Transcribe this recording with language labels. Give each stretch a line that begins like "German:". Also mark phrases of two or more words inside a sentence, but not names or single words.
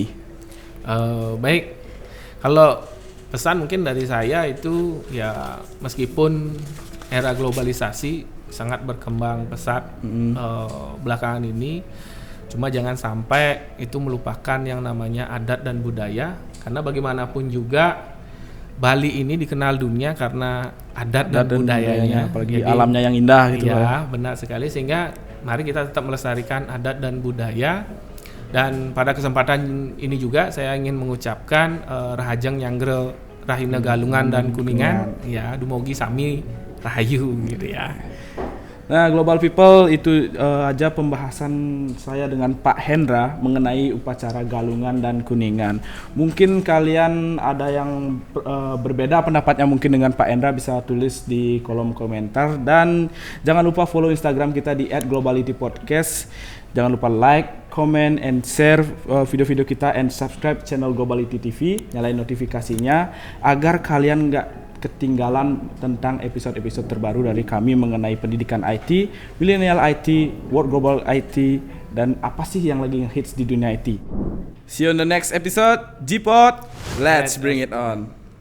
Indonesian: Baik, kalau pesan mungkin dari saya itu ya meskipun era globalisasi sangat berkembang pesat belakangan ini, cuma jangan sampai itu melupakan yang namanya adat dan budaya, karena bagaimanapun juga Bali ini dikenal dunia karena adat dan budayanya, apalagi alamnya yang indah gitu. Ya, benar sekali, sehingga mari kita tetap melestarikan adat dan budaya. Dan pada kesempatan ini juga saya ingin mengucapkan
Balinese: Rahajeng Nyanggrel Rahina
Indonesian: Galungan dan Kuningan, ya
Balinese: dumugi sami rahayu
Indonesian: gitu ya. Nah,
English: global people,
Indonesian: itu aja pembahasan saya dengan Pak Hendra mengenai upacara Galungan dan Kuningan. Mungkin kalian ada yang berbeda pendapatnya mungkin dengan Pak Hendra, bisa tulis di kolom komentar. Dan jangan lupa follow Instagram kita di @globalitypodcast. Jangan lupa
English: like, comment, and share
Indonesian: video-video kita,
English: and subscribe
Indonesian: channel Globality TV. Nyalain notifikasinya agar kalian nggak ketinggalan tentang episode-episode terbaru dari kami mengenai pendidikan IT,
English: millennial IT, world global IT,
Indonesian: dan apa sih yang lagi hits di dunia IT.
English: See you on the next episode. G-Pod, let's bring it on.